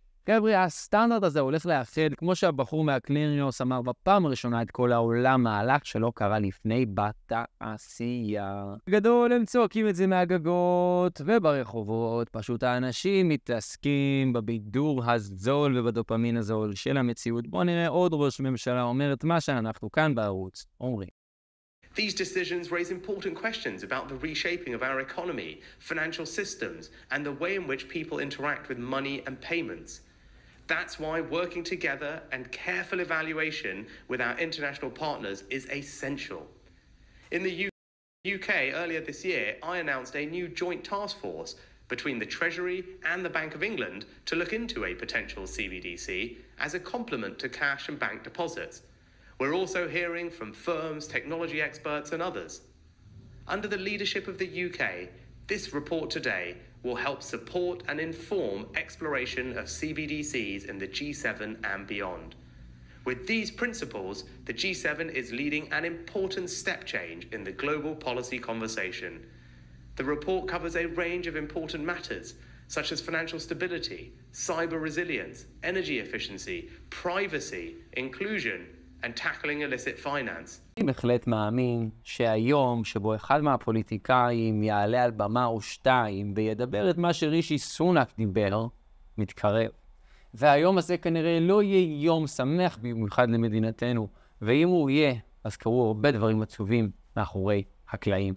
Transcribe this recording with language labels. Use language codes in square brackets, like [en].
[he] חבר'ה, הסטנדרט הזה הולך לאחד, כמו שהבחור מהקלריוס אמר בפעם הראשונה, את כל העולם, מהלך שלא קרה לפני בתעשייה. הגדול, הם צועקים את זה מהגגות וברחובות, פשוט האנשים מתעסקים בבידור הזול ובדופמין הזול של המציאות. בואו נראה עוד ראש ממשלה אומר את מה שאנחנו כאן בערוץ אומרים. [en] These decisions raise important questions about the reshaping of our economy, financial systems, and the way in which people interact with money and payments. That's why working together and careful evaluation with our international partners is essential. In the UK earlier this year, I announced a new joint task force between the Treasury and the Bank of England to look into a potential CBDC as a complement to cash and bank deposits. We're also hearing from firms, technology experts, and others. Under the leadership of the UK, this report today will help support and inform exploration of CBDCs in the G7 and beyond. With these principles, the G7 is leading an important step change in the global policy conversation. The report covers a range of important matters, such as financial stability, cyber resilience, energy efficiency, privacy, inclusion, and tackling illicit finance. [he] אני בהחלט מאמין שהיום שבו אחד מהפוליטיקאים יעלה על במה או שתיים וידבר את מה שרישי סונאק דיבר, מתקרב. והיום הזה כנראה לא יהיה יום שמח במיוחד למדינתנו, ואם הוא יהיה, אז קרו הרבה דברים עצובים מאחורי הקלעים.